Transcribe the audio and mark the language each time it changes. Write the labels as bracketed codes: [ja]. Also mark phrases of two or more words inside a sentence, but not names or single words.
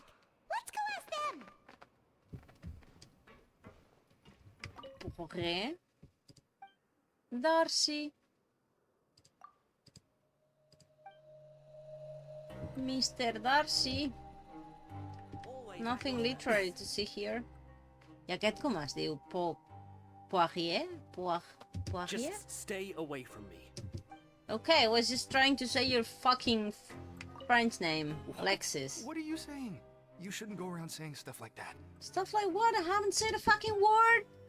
[en] Let's go ask them. Okay. Darcy. Mr. Darcy. Nothing literary to see here. [ca] I aquest com es diu? Poirier? Poirier? [en] Just stay away from me. Okay, I was just trying to say your fucking French name, Alexis. What are you saying? You shouldn't go around saying stuff like that. Stuff like what? I haven't said a fucking word.